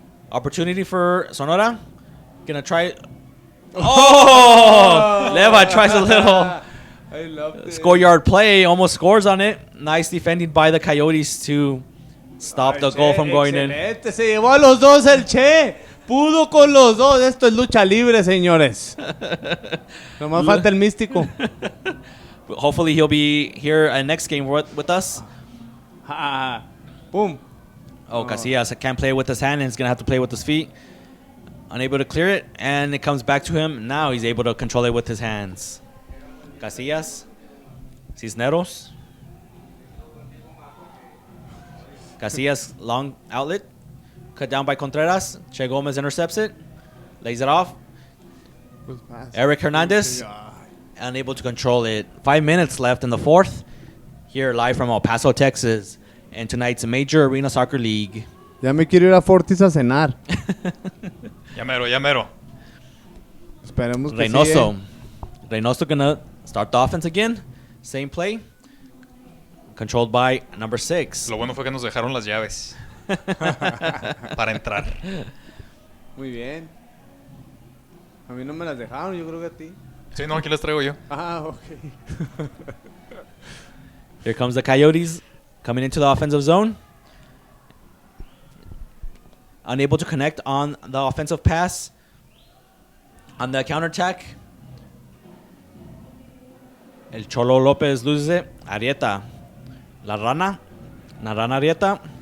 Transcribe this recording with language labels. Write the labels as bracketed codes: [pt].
[en] Opportunity for Sonora. Gonna try. Oh! Leva tries a little I love it. score yard play. Almost scores on it. Nice defending by the Coyotes to stop the goal from going in. [es] Excelente. Se llevó a los dos el Che. Pudo con los dos. Esto es lucha libre, señores. Nomás falta el místico. [en] Hopefully he'll be here next game with us. Boom. Oh, Casillas can't play with his hand and he's going to have to play with his feet. Unable to clear it, and it comes back to him. Now he's able to control it with his hands. Casillas. Cisneros. Casillas, long outlet. Cut down by Contreras. Che Gomez intercepts it. Lays it off. Eric Hernandez. Unable to control it. 5 minutes left in the fourth. Here live from El Paso, Texas. And tonight's Major Arena Soccer League. [es] Ya me quiero ir a Fortis a cenar. Ya mero, ya mero. Esperemos que Reynoso. sí, [en] Reynoso gonna start the offense again. Same play. Controlled by number 6. [es] Lo bueno fue que nos dejaron las llaves para entrar. Muy bien. A mí no me las dejaron, yo creo que a ti. Sí, no, aquí las traigo yo. Ok. [en] Here comes the Coyotes coming into the offensive zone. Unable to connect on the offensive pass. On the counterattack. El Cholo Lopez loses it. Arieta. La Rana Arieta.